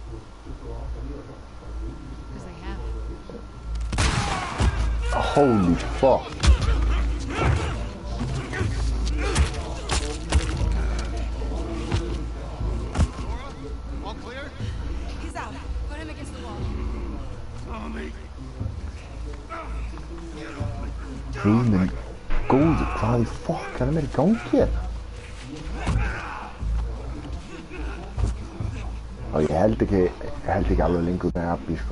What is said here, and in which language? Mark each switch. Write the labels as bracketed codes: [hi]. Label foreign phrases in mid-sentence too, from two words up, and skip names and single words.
[en] Because they have. Holy fuck. All clear? He's out. Put him against the wall. [is] Guð minn góður, hvað í fuck er mér í gangi hérna? Já, ég held ekki alveg lengur með Abby, sko.